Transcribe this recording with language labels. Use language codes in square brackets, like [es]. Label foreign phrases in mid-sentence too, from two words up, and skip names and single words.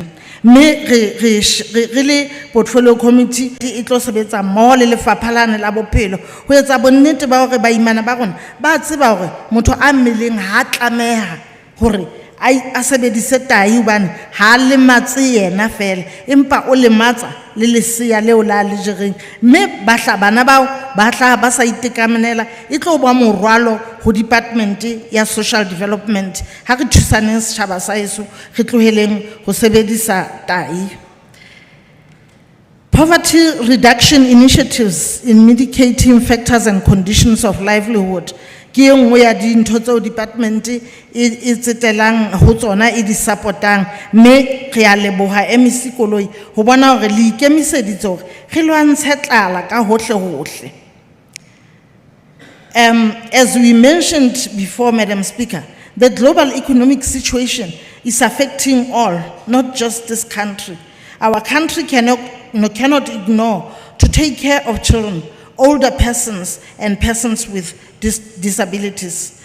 [st] Mme re le [en] portfolio committee [st] e tlo sebetsa mmoho le lefapha lane la bophelo ho etsa bonnete ba hore baimana ba rona ba tseba hore motho a mmeleng ha tlameha hore a sebedise tahi hobane ha lematse yena fela, empa o lematsa le lesea leo la le jereng, mme bana bao ba tla ba sa itekamanela e tlo ba morwalo ho department ya social development. Ha re thusaneng setjhaba sa heso re tloheleng ho sebedisa tahi. [en] Poverty reduction initiatives in mitigating factors and conditions of livelihood [st] ke nngwe ya dintho tseo department e tsetelang ho tsona e di supportang, mme re a leboha MEC Koloi ho bona hore le ikemiseditse hore re lwantshe tlala ka hohle hohle. [en] As we mentioned before, Madam Speaker, the global economic situation is affecting all, not just this country. Our country cannot ignore to take care of children, older persons, and persons with disabilities.